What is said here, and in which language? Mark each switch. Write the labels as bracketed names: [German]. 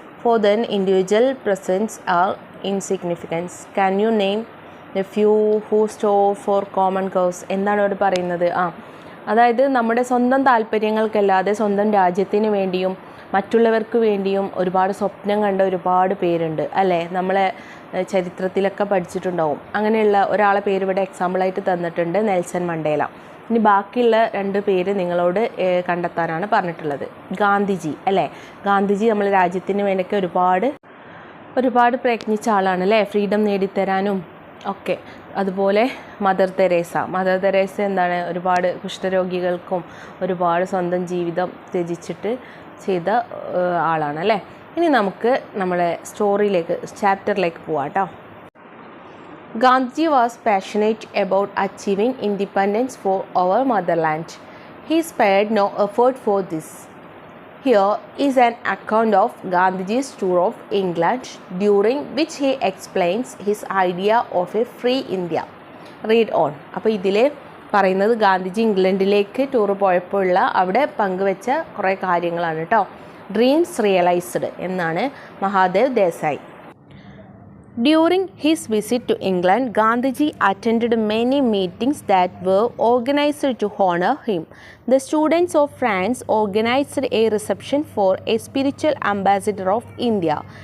[English] For then, individual presents are insignificant. Can you name the few who strove for common cause? [Malayalam] എന്താണ് അവിടെ പറയുന്നത്? അതായത് നമ്മുടെ സ്വന്തം താല്പര്യങ്ങൾക്കല്ലാതെ സ്വന്തം രാജ്യത്തിന് വേണ്ടിയും മറ്റുള്ളവർക്ക് വേണ്ടിയും ഒരുപാട് സ്വപ്നം കണ്ട ഒരുപാട് പേരുണ്ട് അല്ലേ. നമ്മളെ ചരിത്രത്തിലൊക്കെ പഠിച്ചിട്ടുണ്ടാവും. അങ്ങനെയുള്ള ഒരാളെ പേര് ഇവിടെ എക്സാമ്പിളായിട്ട് തന്നിട്ടുണ്ട്, നെൽസൺ മണ്ടേല. ഇനി ബാക്കിയുള്ള 2 പേര് നിങ്ങളോട് കണ്ടെത്താനാണ് പറഞ്ഞിട്ടുള്ളത്. ഗാന്ധിജി അല്ലേ, ഗാന്ധിജി നമ്മുടെ രാജ്യത്തിന് വേണ്ടിയൊക്കെ ഒരുപാട് പ്രയത്നിച്ച ആളാണ് അല്ലേ, ഫ്രീഡം നേടിത്തരാനും ഒക്കെ. അതുപോലെ മദർ തെരേസ എന്താണ്, ഒരുപാട് കുഷ്ഠരോഗികൾക്കും ഒരുപാട് സ്വന്തം ജീവിതം ത്യജിച്ചിട്ട് ചെയ്ത ആളാണ് അല്ലേ. ഇനി നമുക്ക് നമ്മുടെ ചാപ്റ്ററിലേക്ക് പോവാം കേട്ടോ. [English] Gandhiji was passionate about achieving independence for our motherland. He spared no effort for this. Here is an account of Gandhiji's tour of England, during which he explains his idea of a free India. Read on. [Malayalam] അപ്പോൾ ഇതിൽ പറയുന്നത് Gandhiji ഇംഗ്ലണ്ടിലേക്ക് tour പോയപ്പോഴുള്ള അവിടെ പങ്കുവെച്ച കുറേ കാര്യങ്ങളാണ് കേട്ടോ. Dreams realised എന്നാണ് Mahadev Desai. [English] During his visit to England, Gandhiji attended many meetings that were organized to honor him. The students of France organized a reception for a spiritual ambassador of India.